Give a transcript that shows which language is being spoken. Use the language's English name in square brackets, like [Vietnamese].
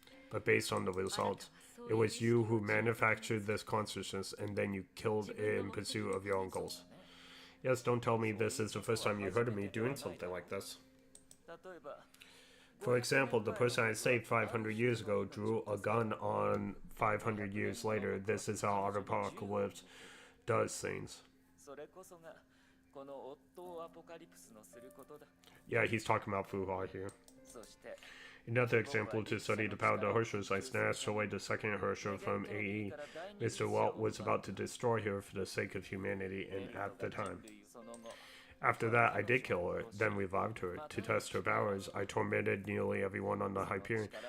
[English] But based on the results, it was you who manufactured this consciousness and then you killed it in pursuit of your own goals. Yes, don't tell me this is the first time you heard of me doing something like this. [Japanese] 例えば [English] For example, the person I saved 500 years ago drew a gun on 500 years later. This is how Autopocalypse does things. [Japanese] それこそがこのオットーアポカリプスのすることだ [English] Yeah, he's talking about Fuha here. [Japanese] そして [English] Another example to study the power of the Herschels, I snatched away the second Herschel from AE. Mr. Walt was about to destroy her for the sake of humanity, and at the time. [Japanese] その後 [English] After that, I did kill her, then revived her. To test her powers, I tormented nearly everyone on the Hyperion.